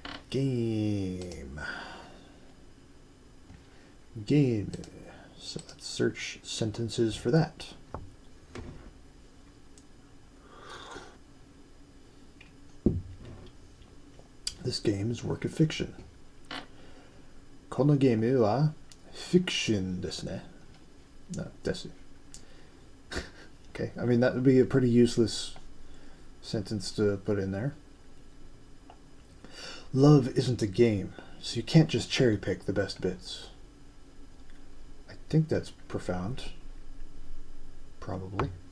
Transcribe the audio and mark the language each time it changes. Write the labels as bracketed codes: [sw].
[en] Game. So let's search sentences for that. This game is a work of fiction. [ja] このゲームは fiction ですね. [en] No, [ja] です. [en] Okay, I mean that would be a pretty useless sentence to put in there. Love isn't a game, so you can't just cherry pick the best bits. I think that's profound. Probably.